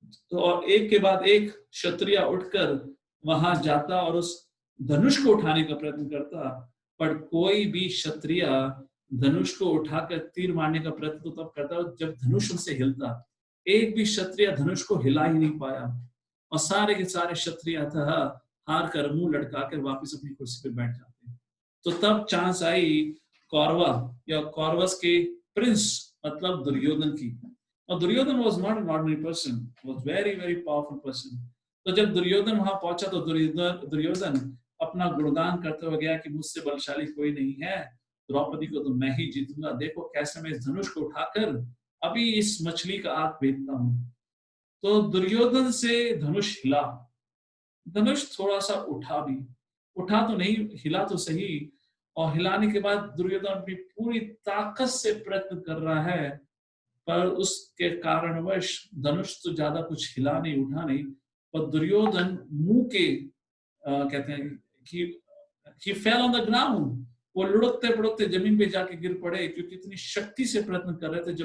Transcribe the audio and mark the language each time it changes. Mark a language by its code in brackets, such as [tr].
[hi] तो और एक के बाद एक क्षत्रिय उठकर वहां जाता और उस धनुष को उठाने का प्रयत्न करता, पर कोई भी क्षत्रिय धनुष को उठाकर तीर मारने का प्रयत्न तो तब करता जब धनुष उनसे हिलता. एक भी क्षत्रिय धनुष को हिला ही नहीं पाया, और सारे के सारे क्षत्रिय हार कर मुंह लटकाकर वापस अपनी कुर्सी पर बैठ जाते. तो तब चांस आई कौरवा या कौरवस के प्रिंस मतलब दुर्योधन की. [en] और Duryodhana was not an ordinary person, was very very powerful person. [hi] तो जब दुर्योधन वहां पहुंचा तो दुर्योधन अपना गुणगान करते हुए गया कि मुझसे बलशाली कोई नहीं है, द्रौपदी को तो मैं ही जीतूंगा, देखो कैसे मैं इस धनुष को उठाकर अभी इस मछली का आंख भेदता हूं. तो दुर्योधन से धनुष हिला, धनुष थोड़ा सा उठा तो नहीं, हिला तो सही, और हिलाने के बाद दुर्योधन अपनी पूरी ताकत से प्रयत्न कर रहा है, पर उसके कारणवश धनुष तो ज्यादा कुछ हिला नहीं, उठा नहीं, और दुर्योधन मुंह के कहते हैं कि [en] he fell on the ground, [hi] वो लुढ़कते पड़कते जमीन पे जाके गिर पड़े, क्योंकि इतनी शक्ति से प्रयत्न कर रहे थे.